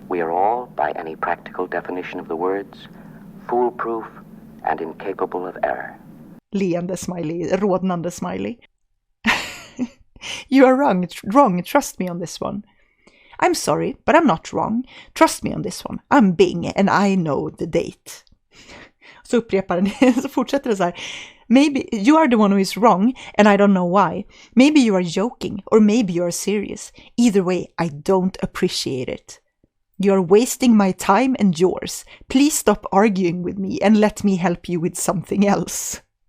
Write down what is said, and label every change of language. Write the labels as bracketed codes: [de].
[en] We are all, by any practical definition of the words, foolproof and incapable of error. [sv] Leende smiley, rodnande smiley. [en] You are wrong, trust me on this one. I'm sorry, but I'm not wrong. Trust me on this one. I'm Bing and I know the date. [sv] Så upprepar den, så fortsätter det så här. [en] Maybe you are the one who is wrong and I don't know why. Maybe you are joking or maybe you are serious. Either way, I don't appreciate it. You are wasting my time and yours. Please stop arguing with me and let me help you with something else.